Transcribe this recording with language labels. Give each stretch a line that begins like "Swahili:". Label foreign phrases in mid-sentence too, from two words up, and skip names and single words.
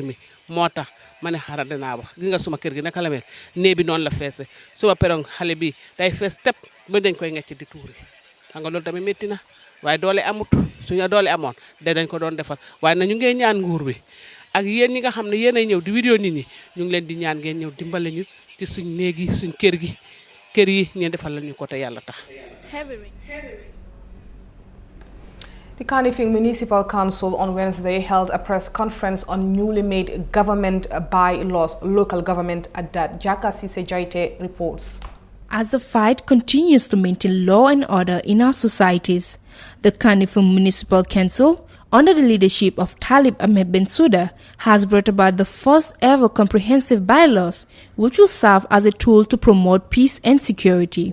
Wolof: mi moo tax ma ne xaaral danaa wax gi nga suma kër gi naka la mel néeg bi noonu la feese suma perong xale bi day fees tepp ba dañ koy ngecc di tuuri xam nga loolu tamit métti na waaye doole amut suñu doole amoon dañ ko doon defar waaye na ñu ngeen ñaan nguur bi ak yéen ñi nga xam ne yéenay ñëw di vidéo nit ñi ñu ngi leen di ñaan ngeen ñëw dimbale ñu ci suñ néeg yi suñ kër yi ngeen defal la ñu ko te yàlla tax.
English: The Kanifing Municipal Council on Wednesday held a press conference on newly made government bylaws, local government at that. Jaka Sise Jaite reports. As the fight continues to maintain law and order in our societies, the Kanifing Municipal Council, under the leadership of Talib Ahmed Bensouda, has brought about the first ever comprehensive bylaws, which will serve as a tool to promote peace and security.